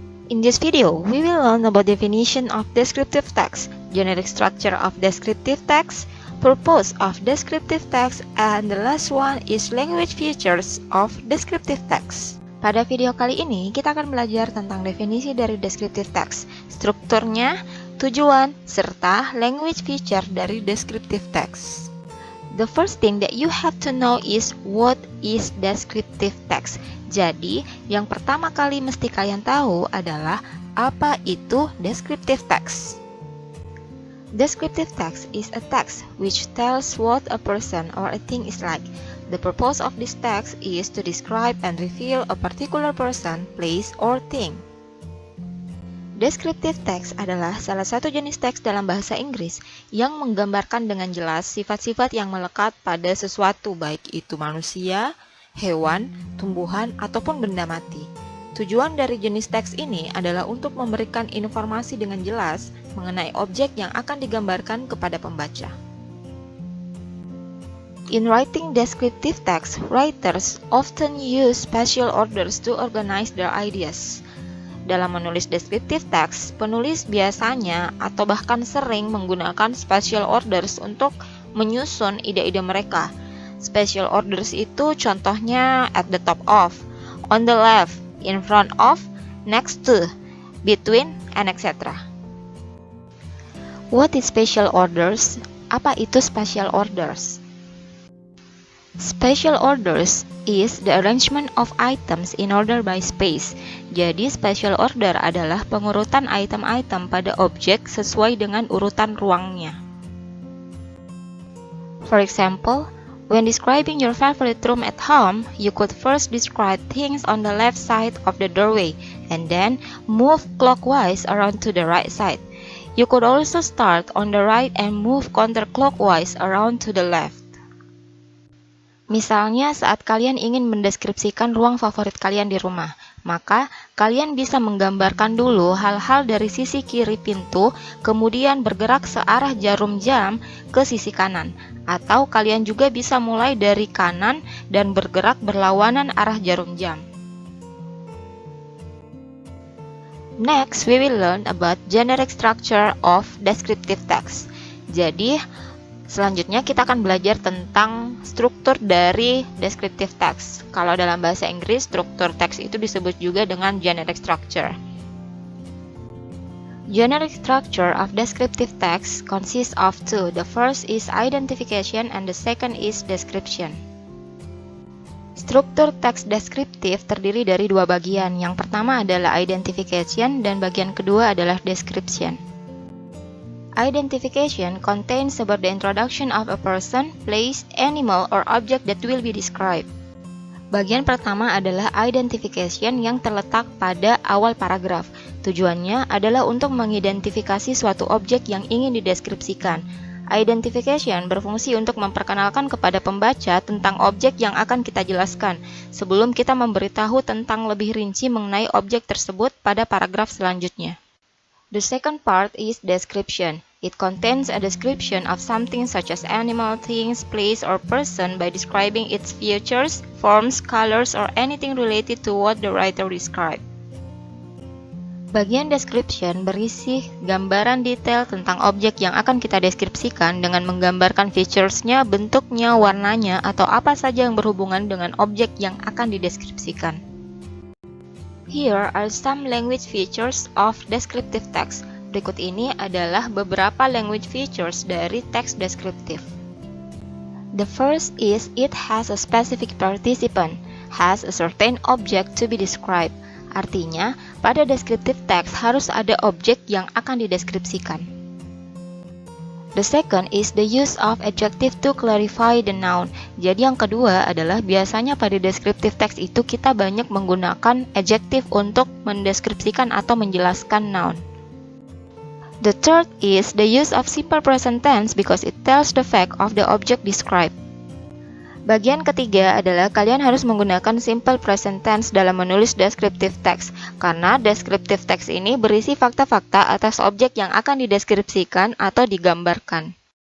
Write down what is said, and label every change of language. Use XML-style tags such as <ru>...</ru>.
<en>In this video, we will learn about definition of descriptive text, generic structure of descriptive text, purpose of descriptive text, and the last one is language features of descriptive text.</en> <id>Pada video kali ini, kita akan belajar tentang definisi dari descriptive text, strukturnya, tujuan, serta language feature dari descriptive text.</id> <en>The first thing that you have to know is what is descriptive text.</en> <id>Jadi, yang pertama kali mesti kalian tahu adalah apa itu descriptive text.</id> <en>Descriptive text is a text which tells what a person or a thing is like. The purpose of this text is to describe and reveal a particular person, place, or thing.</en> <id>Descriptive text adalah salah satu jenis teks dalam bahasa Inggris yang menggambarkan dengan jelas sifat-sifat yang melekat pada sesuatu, baik itu manusia, hewan, tumbuhan, ataupun benda mati. Tujuan dari jenis teks ini adalah untuk memberikan informasi dengan jelas mengenai objek yang akan digambarkan kepada pembaca.</id> <en>In writing descriptive text, writers often use spatial orders to organize their ideas.</en> <id>Dalam menulis descriptive text, penulis biasanya atau bahkan sering menggunakan spatial orders untuk menyusun ide-ide mereka.</id> <en>Spatial orders</en> <id>itu contohnya</id> <en>at the top of, on the left, in front of, next to, between, and etc. What is spatial orders?</en> <id>Apa itu spatial orders?</id> <en>Spatial orders is the arrangement of items in order by space.</en> <id>Jadi, spatial order adalah pengurutan item-item pada objek sesuai dengan urutan ruangnya.</id> <en>For example, when describing your favorite room at home, you could first describe things on the left side of the doorway and then move clockwise around to the right side. You could also start on the right and move counterclockwise around to the left.</en> <id>Misalnya, saat kalian ingin mendeskripsikan ruang favorit kalian di rumah, maka kalian bisa menggambarkan dulu hal-hal dari sisi kiri pintu, kemudian bergerak searah jarum jam ke sisi kanan. Atau kalian juga bisa mulai dari kanan dan bergerak berlawanan arah jarum jam.</id> <en>Next, we will learn about generic structure of descriptive text.</en> <id>Jadi, selanjutnya kita akan belajar tentang struktur dari descriptive text. Kalau dalam bahasa Inggris, struktur teks itu disebut juga dengan generic structure.</id> <en>Generic structure of descriptive text consists of two. The first is identification and the second is description.</en> <id>Struktur teks deskriptif terdiri dari dua bagian. Yang pertama adalah identification dan bagian kedua adalah description.</id> <en>Identification contains about the introduction of a person, place, animal, or object that will be described.</en> <id>Bagian pertama adalah identification yang terletak pada awal paragraf. Tujuannya adalah untuk mengidentifikasi suatu objek yang ingin dideskripsikan. Identification berfungsi untuk memperkenalkan kepada pembaca tentang objek yang akan kita jelaskan, sebelum kita memberitahu tentang lebih rinci mengenai objek tersebut pada paragraf selanjutnya.</id> <en>The second part is description. It contains a description of something such as animal, things, place, or person by describing its features, forms, colors, or anything related to what the writer described.</en> <id>Bagian description berisi gambaran detail tentang objek yang akan kita deskripsikan dengan menggambarkan features-nya, bentuknya, warnanya, atau apa saja yang berhubungan dengan objek yang akan dideskripsikan.</id> <en>Here are some language features of descriptive text.</en> <id>Berikut ini adalah beberapa language features dari teks deskriptif.</id> <en>The first is it has a specific participant, has a certain object to be described.</en> <id>Artinya, pada descriptive text harus ada objek yang akan dideskripsikan.</id> <en>The second is the use of adjective to clarify the noun.</en> <id>Jadi yang kedua adalah biasanya pada descriptive text itu kita banyak menggunakan adjective untuk mendeskripsikan atau menjelaskan noun.</id> <en>The third is the use of simple present tense because it tells the fact of the object described.</en> <id>Bagian ketiga adalah kalian harus menggunakan simple present tense dalam menulis descriptive text, karena descriptive text ini berisi fakta-fakta atas objek yang akan dideskripsikan atau digambarkan.</id>